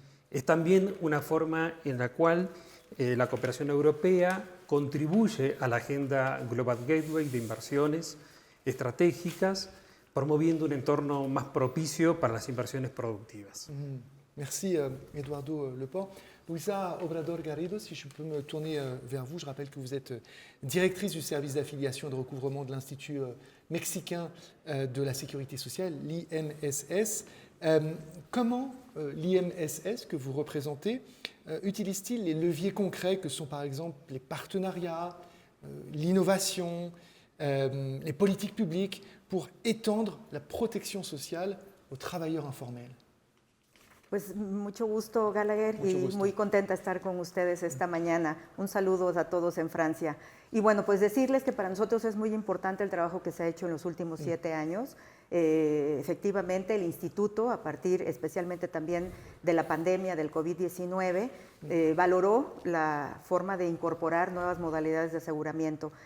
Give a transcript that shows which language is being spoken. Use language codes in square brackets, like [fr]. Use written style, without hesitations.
[es] Es también una forma en la cual la cooperación europea contribuye a la agenda Global Gateway de inversiones estratégicas, promoviendo un entorno más propicio para las inversiones productivas. [fr] Merci Eduardo Leport. Luisa Obrador Garrido, si je peux me tourner vers vous, je rappelle que vous êtes directrice du service d'affiliation et de recouvrement de l'Institut mexicain de la sécurité sociale, l'IMSS. Comment l'IMSS que vous représentez utilise-t-il les leviers concrets que sont par exemple les partenariats, l'innovation, les politiques publiques pour étendre la protection sociale aux travailleurs informels? [es] Pues mucho gusto, Gallagher, Mucho y gusto. muy contenta de estar con ustedes esta mañana. Un saludo a todos en Francia. Y bueno, pues decirles que para nosotros es muy importante el trabajo que se ha hecho en los últimos 7 años. Efectivamente, el instituto, a partir especialmente también de la pandemia del COVID-19, valoró la forma de incorporar nuevas modalidades de aseguramiento.